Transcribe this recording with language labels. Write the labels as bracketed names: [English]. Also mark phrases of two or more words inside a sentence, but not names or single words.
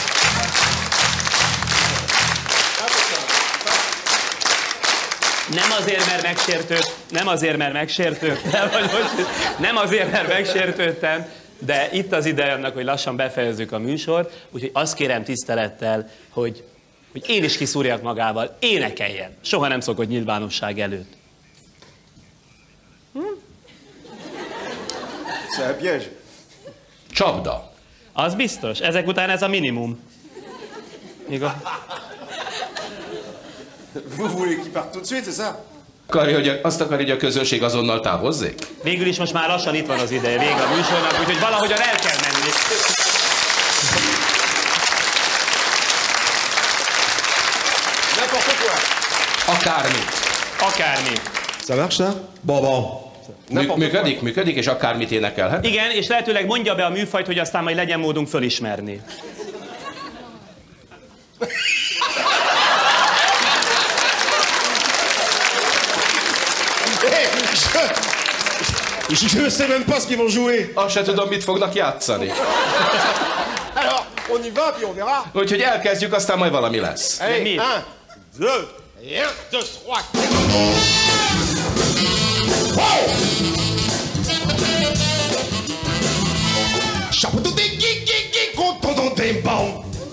[Hungarian] Nem azért, mert megsértődtem, de itt az ideje annak, hogy lassan befejezzük a műsort, úgyhogy azt kérem tisztelettel, hogy én is kiszúrjak magával, énekeljen. Soha nem szokott nyilvánosság előtt. [French] C'est un piège. [Hungarian] Csapda. Az biztos. Ezek után ez a minimum. Igaz? [French] Vous voulez qu'il parte tout de suite, c'est ça? [Hungarian] Azt akarja, hogy a közönség azonnal távozzék? Végül is most már lassan itt van az ideje, vége a műsornak, úgyhogy valahogyan el kell menni. [French] N'importe quoi. [Hungarian] Akármi. [French] Ça marche, ça? Bon. [Hungarian] Működik, és akármit énekelhet? Igen, és lehetőleg mondja be a műfajt, hogy aztán majd legyen módunk fölismerni. [French] Je ne sais même pas ce qu'ils vont jouer. [Hungarian] Azt se tudom, mit fognak játszani. [French] Alors, on y va, puis on verra. [Hungarian] Úgyhogy elkezdjük, aztán majd valami lesz. [French] Allez, 1, 2, 1, 2, 3. Chapeau de gui, content des bons.